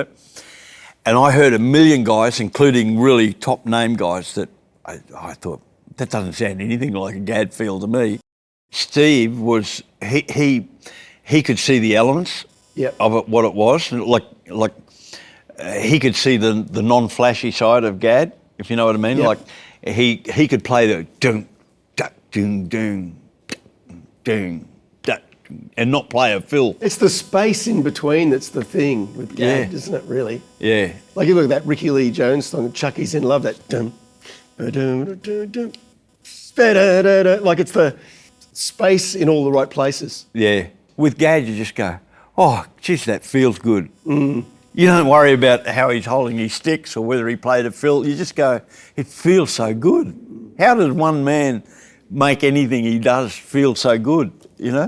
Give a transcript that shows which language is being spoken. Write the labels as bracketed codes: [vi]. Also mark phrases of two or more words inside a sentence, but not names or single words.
[en] And I heard a million guys, including really top name guys, that I thought, that doesn't sound anything like a Gadd feel to me. Steve was, he could see the elements of it, what it was. Like he could see the non-flashy side of Gadd, if you know what I mean. Yep. Like he could play the doom, da, doom, doom, doom, da, and not play a fill. It's the space in between that's the thing with Gadd, isn't it, really? Yeah. Like you look at that Ricky Lee Jones song, Chucky's in Love, that dum, ba-dum, dum, ba-da-da-da. Like it's the space in all the right places. Yeah. With Gadd, you just go, "Oh, geez, that feels good." Mm. You don't worry about how he's holding his sticks or whether he played a fill. You just go, "It feels so good." How does one man make anything he does feel so good, you know?